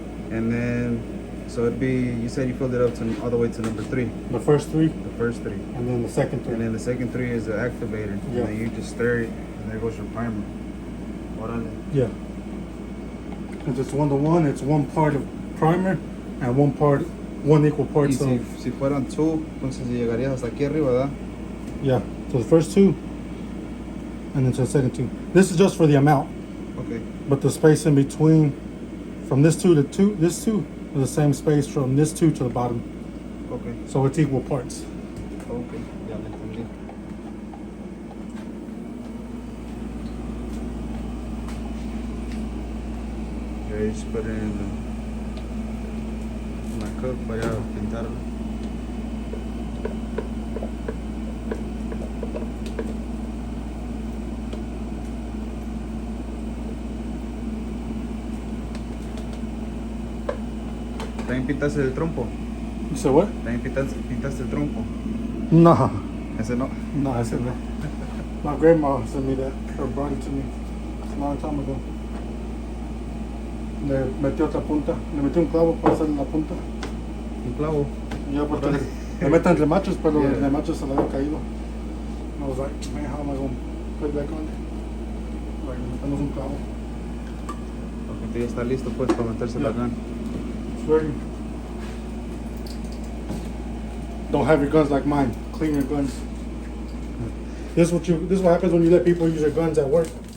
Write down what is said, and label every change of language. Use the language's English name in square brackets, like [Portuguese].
[English] And then, so it'd be, you said you filled it up to all the way to number 3. The first 3, The first 3. and then the second 3. And then the second 3 is the activator. Yeah. And then you just stir it, and there goes your primer. [Spanish] Órale. [English] Yeah. If it's 1-to-1, it's 1 part of primer and 1 equal [Spanish] Y [English] parts of. [Spanish] si fueran 2, entonces llegarías hasta aquí arriba, ¿verdad? [English] Yeah. So the first 2, and then to the second 2. This is just for the amount, Okay. but the space in between, from this 2 to this 2, is the same space from this 2 to the bottom. Okay. So it's equal parts. [Spanish] Okay. Ya lo entendí. [English] Okay, just put it in my cup [Spanish] para pintarlo. ¿También pintaste el trompo? [English] You said what? [Spanish] ¿También pintaste el trompo? [English] Nah. [Spanish] Ese no. [English] No, I said no. My grandma sent me that, or brought it to me a long time ago. [Spanish] Le metió otra punta, le metió un clavo para hacerle la punta. Un clavo. Ya, porque le meten entre machos, pero [English] Yeah. [Spanish] el macho se le había caído. [English] I was like, man, how am I going to put it back on? Like, [Spanish] metemos un clavo. Ok, ya está listo pues para metérselo acá. [English] It's ready. Don't have your guns like mine. Clean your guns. This is what happens when you let people use your guns at work.